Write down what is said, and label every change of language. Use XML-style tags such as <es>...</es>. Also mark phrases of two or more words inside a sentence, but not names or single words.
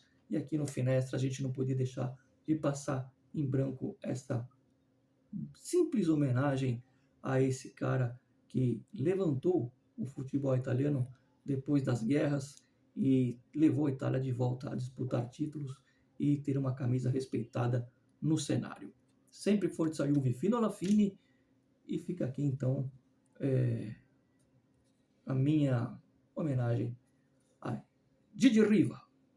<pt>E aqui no Finestra a gente não podia deixar de passar em branco essa simples homenagem a esse cara que levantou o futebol italiano depois das guerras e levou a Itália de volta a disputar títulos e ter uma camisa respeitada no cenário.</pt> <it>Sempre Forza Juve fino alla fine,</it> <pt>e fica aqui então a minha homenagem a Didi Riva.</pt>